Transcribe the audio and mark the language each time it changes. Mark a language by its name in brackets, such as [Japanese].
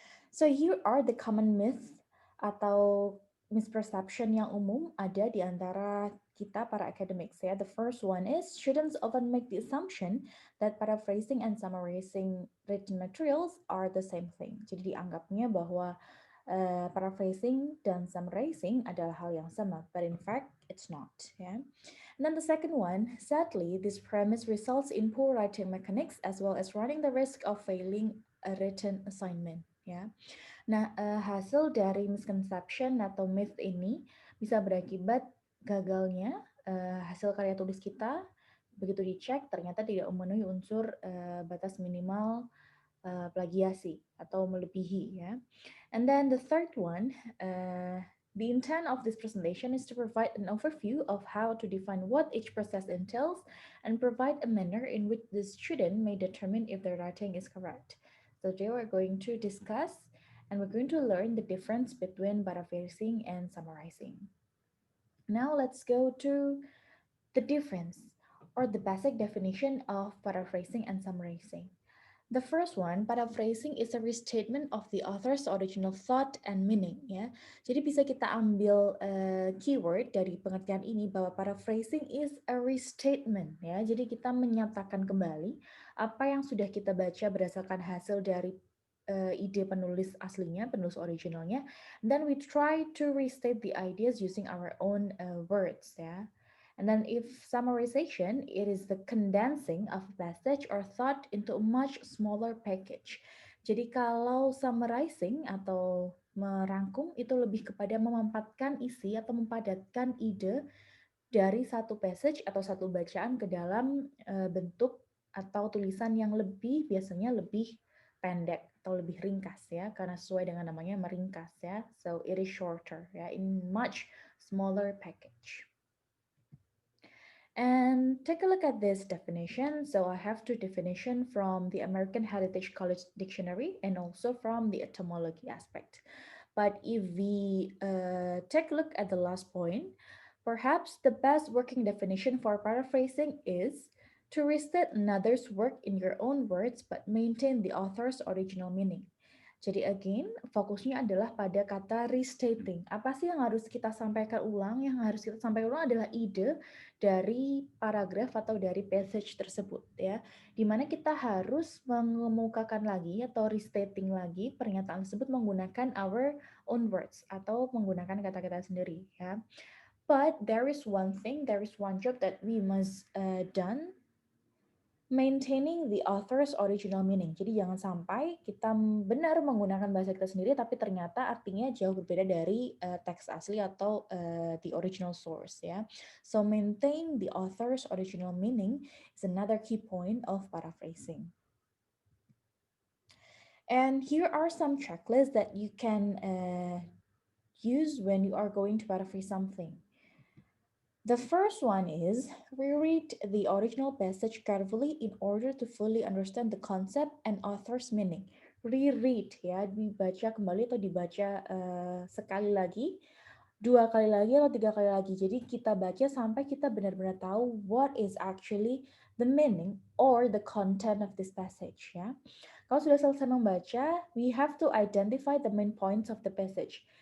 [English] So here are the common myths [Indonesian] atau misperception yang umum ada di antara kita para academics ya. [English] The first one is students often make the assumption that paraphrasing and summarizing written materials are the same thing. [Indonesian] Jadi dianggapnya bahwa paraphrasing dan summarizing adalah hal yang sama, [English] but in fact it's not [Indonesian] ya. [English] And then the second one, sadly, this premise results in poor writing mechanics as well as running the risk of failing a written assignment ya. [Indonesian] Nah, hasil dari misconception atau myth ini bisa berakibat gagalnya hasil karya tulis kita. Begitu dicek, ternyata tidak memenuhi unsur batas minimal plagiasi atau melebihi ya. [English] And then the third one, the intent of this presentation is to provide an overview of how to define what each process entails and provide a manner in which the student may determine if their writing is correct. So today we're going to discuss and we're going to learn the difference between paraphrasing and summarizing. Now let's go to the difference or the basic definition of paraphrasing and summarizing. The first one, paraphrasing is a restatement of the author's original thought and meaning ya. [Indonesian] Jadi bisa kita ambil keyword dari pengertian ini bahwa [English] paraphrasing is a restatement [Indonesian] ya. Jadi kita menyatakan kembali apa yang sudah kita baca berdasarkan hasil dari ide penulis aslinya, penulis originalnya. [English] Then we try to restate the ideas using our own words ya. And then if summarization, it is the condensing of a passage or thought into a much smaller package. [Indonesian] Jadi kalau summarizing atau merangkum itu lebih kepada memampatkan isi atau mempadatkan ide dari satu passage atau satu bacaan ke dalam bentuk atau tulisan yang lebih biasanya lebih pendek atau lebih ringkas ya, karena sesuai dengan namanya meringkas ya. [English] So it is shorter ya, in much smaller package. And take a look at this definition. So I have two definition from the American Heritage College Dictionary and also from the etymology aspect. But if we take a look at the last point, perhaps the best working definition for paraphrasing is to restate another's work in your own words but maintain the author's original meaning. [Indonesian] Jadi again, fokusnya adalah pada kata restating. Apa sih yang harus kita sampaikan ulang? Yang harus kita sampaikan ulang adalah ide dari paragraf atau dari passage tersebut ya. Dimana kita harus mengemukakan lagi atau restating lagi pernyataan tersebut menggunakan [English] our own words [Indonesian] atau menggunakan kata-kata sendiri ya. [English] But there is one thing, there is one job that we must done, maintaining the author's original meaning. [Indonesian] Jadi jangan sampai kita benar menggunakan bahasa kita sendiri tapi ternyata artinya jauh berbeda dari teks asli atau [English] the original source [Indonesian] ya. [English] So maintain the author's original meaning is another key point of paraphrasing. And here are some checklists that you can use when you are going to paraphrase something. The first one is reread the original passage carefully in order to fully understand the concept and author's meaning. [Indonesian] Reread ya, dibaca kembali atau dibaca sekali lagi, dua kali lagi atau tiga kali lagi. Jadi kita baca sampai kita benar-benar tahu [English] what is actually the meaning or the content of this passage [Indonesian] ya. Kalau sudah selesai membaca, [English] we have to identify the main points of the passage.